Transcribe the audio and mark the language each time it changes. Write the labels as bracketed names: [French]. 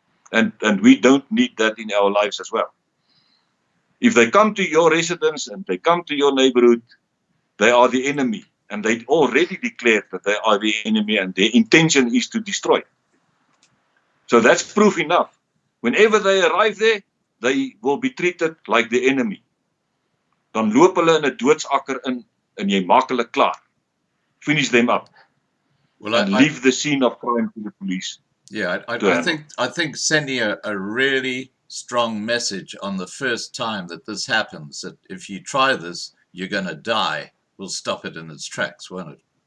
[English] And we don't need that in our lives as well. If they come to your residence and they come to your neighborhood, they are the enemy. And they already declared that they are the enemy and their intention is to destroy. So that's proof enough. Whenever they arrive there, they will be treated like the enemy. [Afrikaans] Dan loop hulle in 'n doodsakker in en jy maak hulle klaar. [English] Finish them up. Well, and leave the scene of crime to the police. Yeah, I think sending a really strong message on the first time that this happens, that if you try this, you're going to die, will stop it in its tracks, won't it?